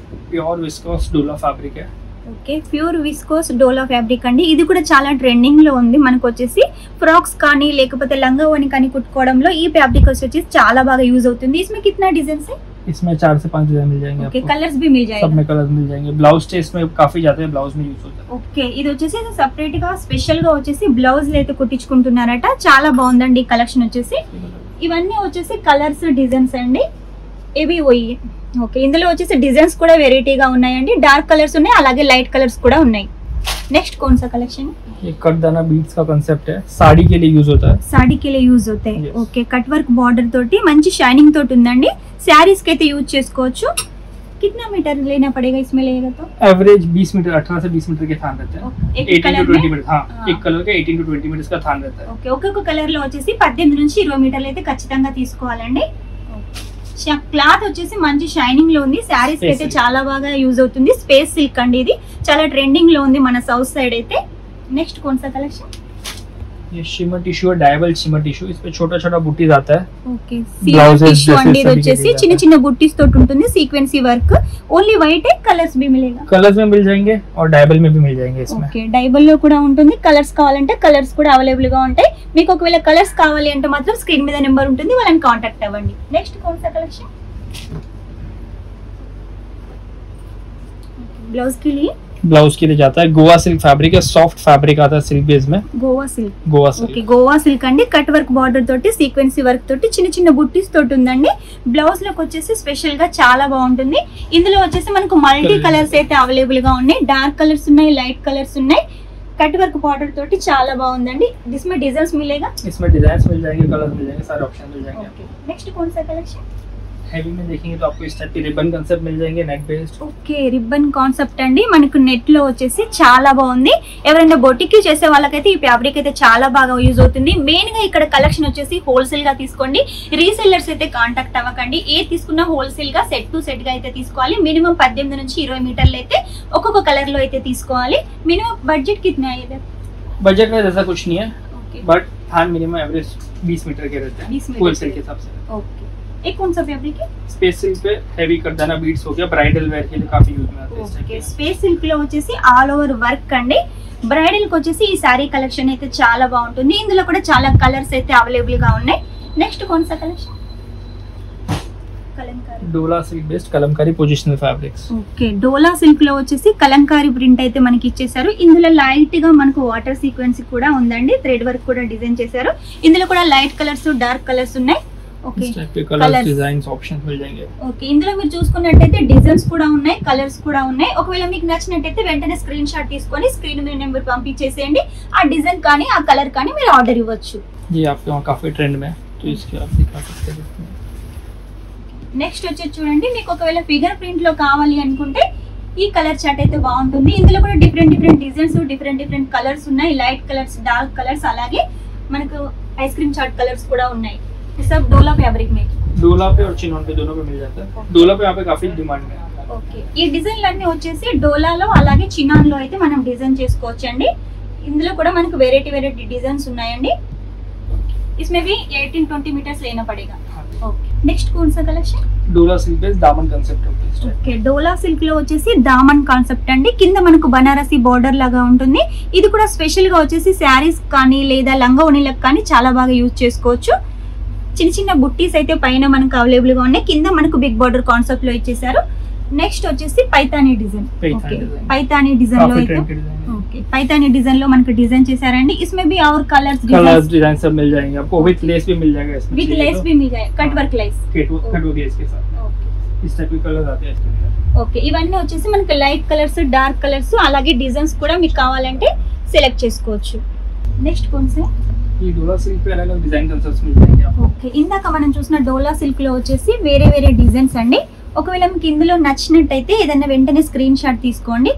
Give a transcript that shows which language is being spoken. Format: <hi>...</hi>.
<hi>Pure viscous डोला fabric है.</hi> <te>Okay, pure viscose డోలా fabric అండి. ఇది కూడా చాలా ట్రెండింగ్ లో ఉంది. మనకు వచ్చేసి ఫ్రాక్స్ కానీ లేకపోతే లంగా ఓని కానీ కుట్టుకోవడంలో ఈ ఫ్యాబ్రిక్ వచ్చేసి చాలా బాగా యూజ్ అవుతుంది. इसमें कितना डिजाइन है? इसमें 4 से 5 डिजाइन मिल जाएंगे. ओके, कलर्स भी मिल जाएगा. सब में कलर्स मिल जाएंगे. ब्लाउज टेस्ट में काफी ज्यादा है, ब्लाउज में यूज होता है. ఓకే, ఇది వచ్చేసి సెపరేట్ గా స్పెషల్ గా వచ్చేసి బ్లౌజ్ అయితే కుట్టించుకుంటున్నారట. చాలా బాగుందండి ఈ కలెక్షన్ వచ్చేసి. ఇవన్నీ వచ్చేసి కలర్స్ డిజైన్స్ అండి. ఇవి పోయి ఓకే, ఇందులో వచ్చేసి డిజైన్స్ కూడా వెరైటీగా ఉన్నాయండి. డార్క్ కలర్స్ ఉన్నాయి, అలాగే లైట్ కలర్స్ కూడా ఉన్నాయి.</te> <hi>నెక్స్ట్ कौन सा कलेक्शन? ये कटदाना बीड्स का कांसेप्ट है, साड़ी के लिए यूज होता है. साड़ी के लिए यूज होता है.</hi> <en>Yes.</en> <te>Okay, cut work border తోటి మంచి షైనింగ్ తోటి ఉందండి. శారీస్ కి అయితే యూజ్ చేసుకోవచ్చు.</te> <hi>कितना मीटर लेना पड़ेगा इसमें लेगा तो? एवरेज 20 मीटर, 18 से 20 मीटर के थान रहते हैं. 18 to 20 मीटर. हाँ, एक कलर के 18 to 20 मीटर का थान रहता है.</hi> <te>ఓకే, ఒక్కొక్క కలర్ లో వచ్చేసి 18 నుంచి 20 మీటర్లు అయితే ఖచ్చితంగా తీసుకోవాలండి. క్లాత్ వచ్చేసి మంచి షైనింగ్ లో ఉంది. శారీస్ అయితే చాలా బాగా యూజ్ అవుతుంది. స్పేస్ సిల్క్ అండి. ఇది చాలా ట్రెండింగ్ లో ఉంది మన సౌత్ సైడ్ అయితే.</te> <hi>నెక్స్ట్ कौन सा कलेक्शन? ये शिमर टिश्यू है, डायबल शिमर टिश्यू. इस पे छोटा छोटा बूटीज आता है.</hi> <te>ఓకే, సిల్వర్ టిష్యూ అండి. ఇది వచ్చేసి చిన్న చిన్న బుట్టీస్ తోటి ఉంటుంది. సీక్వెన్సీ వర్క్.</te> <hi>ఓన్లీ వైట్ है, కలర్స్ भी मिलेगा? कलर्स में मिल जाएंगे और डायबल में भी मिल जाएंगे. इसमें</hi> <te>ఓకే, డైబల్ లో కూడా ఉంటుంది. కలర్స్ కావాలంటే కలర్స్ కూడా అవైలబుల్ గా ఉంటాయి. మీకు ఒకవేళ కలర్స్ కావాలి అంటే మాత్రం స్క్రీన్ మీద నెంబర్ ఉంటుంది, వాళ్ళని కాంటాక్ట్ అవ్వండి.</te> <hi>నెక్స్ట్ कौन सा कलेक्शन? ब्लाउज के लिए? ब्लाउज के लिए जाता है. गोवा सिल्क फैब्रिक है, सॉफ्ट फैब्रिक आता है सिल्क बेस में.</hi> <te>Goa silk.</te> <hi>Goa silk.</hi> <te>Okay, Goa silk అండి. కట్ వర్క్ బార్డర్ తోటి సీక్వెన్సీ వర్క్ తోటి చిన్న చిన్న బుట్టీస్ తోటి ఉందండి. బ్లౌజ్ లోకి వచ్చేసి స్పెషల్ గా చాలా బాగుంటుంది. ఇందులో వచ్చేసి మనకు మల్టీ కలర్స్ అయితే అవైలబుల్ గా ఉన్నాయి. డార్క్ కలర్స్ ఉన్నాయి, లైట్ కలర్స్ ఉన్నాయి. కట్ వర్క్ బార్డర్ తోటి చాలా బాగుందండి.</te> <hi>इसमें डिजाइन्स मिलेगा? इसमें डिजाइन मिल जाएंगे, कलर्स मिल जाएंगे, सारे ऑप्शन मिल जाएंगे. ओके, नेक्स्ट कौन सा कलेक्शन? हैवी में देखेंगे तो आपको इस टाइप के रिबन कांसेप्ट मिल जाएंगे, नेक बेस्ड.</hi> <te>ఓకే, రిబ్బన్ కాన్సెప్ట్ అండి. మనకు నెట్ లో వచ్చేసి చాలా బాగుంది. ఎవరైనా బొటిక్ చేసే వాళ్ళకైతే ఈ ఫ్యాబ్రిక్ అయితే చాలా బాగా యూజ్ అవుతుంది. మెయిన్ గా ఇక్కడ కలెక్షన్ వచ్చేసి హోల్సేల్ గా తీసుకోండి. రీసెల్లర్స్ అయితే కాంటాక్ట్ అవ్వకండి. ఏ తీసుకున్నా హోల్సేల్ గా సెట్ టు సెట్ గా అయితే తీసుకోవాలి. మినిమం 18 నుంచి 20 మీటర్లు అయితే ఒక్కొక్క కలర్ లో అయితే తీసుకోవాలి.</te> <hi>మినిమం బడ్జెట్ కిतना है इधर? बजट में ऐसा कुछ नहीं है, okay, but than minimum average 20 metre के रहते हैं 20 मीटर होलसेल के हिसाब से. ओके, एक कौन सा फैब्रिक है? स्पेस सिल्क पे हैवी करदाना बीड्स हो गया, ब्राइडल वेयर के लिए काफी यूज में आते हैं इस टाइप</hi> <te>ఓకే,</te> <hi>के.</hi> <te>స్పేస్ సిల్క్ లో వచ్చేసి ఆల్ ఓవర్ వర్క్ అండి. బ్రైడల్ కి వచ్చేసి ఈ సారీ కలెక్షన్ అయితే చాలా బాగుంటుంది. ఇందులో కూడా చాలా కలర్స్ అయితే అవైలబుల్ గా ఉన్నాయి.</te> <hi>నెక్స్ట్ कौन सा कलेक्शन?</hi> <te>కలంకారీ.</te> <hi>डोला silk based Kalamkari positional fabrics.</hi> <te>Okay, డోలా సిల్క్ లో వచ్చేసి కలంకారీ ప్రింట్ అయితే మనకి ఇచ్చేసారు. ఇందులో లైట్ గా మనకు వాటర్ సీక్వెన్స్ కూడా ఉందండి. థ్రెడ్ వర్క్ కూడా డిజైన్ చేశారు. ఇందులో కూడా లైట్ కలర్స్, డార్క్ కలర్స్ ఉన్నాయి. ఓకే</te> <hi>इस टाइप के कलर्स डिजाइन्स ऑप्शंस मिल जाएंगे।</hi> <te>ఓకే ఇందులో మీరు చూసుకున్నట్టయితే డిజైన్స్ కూడా ఉన్నాయి, కలర్స్ కూడా ఉన్నాయి. ఒకవేళ మీకు నచ్చినట్టయితే వెంటనే స్క్రీన్ షాట్ తీసుకొని స్క్రీన్ మీద నెంబర్ పంపించేసేయండి. ఆ డిజైన్ కానీ ఆ కలర్ కానీ మీరు ఆర్డర్ ఇవ్వచ్చు.</te> <hi>ये आपके वहाँ काफी ट्रेंड में है, तो इसके आप दिखा सकते हैं।</hi> <te>నెక్స్ట్ వచ్చేసి చూడండి, మీకు ఒకవేళ ఫిగర్ ప్రింట్ లో కావాలి అనుకుంటే ఈ కలర్ చార్ట్ అయితే బాగుంటుంది. ఇందులో కూడా డిఫరెంట్ డిజైన్స్, డిఫరెంట్ కలర్స్ ఉన్నాయి. లైట్ కలర్స్, డార్క్ కలర్స్, అలాగే మనకు ఐస్ క్రీమ్ చార్ట్ కలర్స్ కూడా ఉన్నాయి.</te> <hi>सब डोला फैब्रिक में डोला पे और चिनॉन पे दोनों पे मिल जाता है। डोला पे यहाँ पे काफी डिमांड में है।</hi> <te>ఓకే ఈ డిజైన్లన్నీ వచ్చేసి డోలాలో అలాగే చినాన్ లో అయితే మనం డిజైన్ చేసుకోవచ్చండి. ఇందులో కూడా మనకు వెరైటీ డిజైన్స్ ఉన్నాయండి.</te> <hi>इसमें भी 18-20 मीटर्स लेना पड़ेगा। ఓకే నెక్స్ట్ कौन सा कलेक्शन? डोला सिल्क पे दामन कांसेप्ट है।</hi> <te>ఓకే డోలా సిల్క్ లో వచ్చేసి దామన్ కాన్సెప్ట్ అండి. కింద మనకు బనారసి బోర్డర్ లాగా ఉంటుంది. ఇది కూడా స్పెషల్ గా వచ్చేసి శారీస్ కానీ లేదా లంగా ఓణీలకు కానీ చాలా బాగా యూజ్ చేసుకోవచ్చు. చిన్న బుట్టీస్ అయితే పైన మనకు అవైలబుల్ గా ఉన్నాయి. కింద మనకు బిగ్ బార్డర్ కాన్సెప్ట్ లో ఇచ్చేసారు. నెక్స్ట్ వచ్చేసి పైతానీ డిజైన్. పైతానీ డిజైన్ లో అయితే ఓకే పైతానీ డిజైన్ లో మనకు డిజైన్ చేశారండి.</te> <hi>इसमें भी और कलर्स डिजाइन सब मिल जाएंगे आपको, विद लेस भी मिल जाएगा इसमें, विद लेस भी मिल जाएगा, cut work less, cut work less के साथ इस टाइप के कलर्स आते हैं इसके अंदर।</hi> <te>ఓకే ఇవన్నీ వచ్చేసి మనకు లైట్ కలర్స్, డార్క్ కలర్స్, అలాగే డిజైన్స్ కూడా మీకు కావాలంటే సెలెక్ట్ చేసుకోవచ్చు.</te> <hi>నెక్స్ట్ कौन सा? ఈ డోలా సిల్క్ पे अलग-अलग डिजाइन कांसेप्ट्स मिल जाएंगे आपको।</hi> <te>ఓకే ఇందాక మనం చూసిన డోలా సిల్క్ లో వచ్చేసి వేరే డిజైన్స్ అండి. ఒకవేళ మీకు ఇందులో నచ్చినట్టయితే ఏదైనా వెంటనే స్క్రీన్ షాట్ తీసుకోండి.</te>